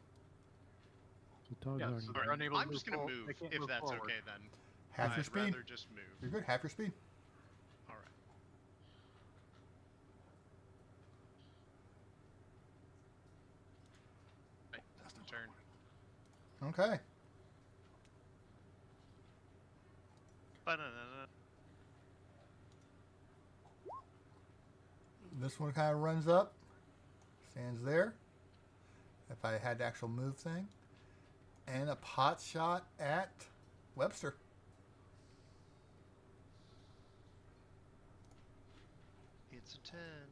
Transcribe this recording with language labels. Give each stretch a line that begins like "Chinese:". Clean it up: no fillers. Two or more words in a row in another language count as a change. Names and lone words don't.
English: The dogs Yeah, aren't so even- they're unable I'm to just move gonna forward. move They can't if move that's forward. okay then. Half your I'd speed. rather just move. You're good. Half your speed. All right. Right, that's the turn. Okay. Ba-na-na-na. This one kind of runs up, stands there. If I had the actual move thing, and a pot shot at Webster. It's a 10.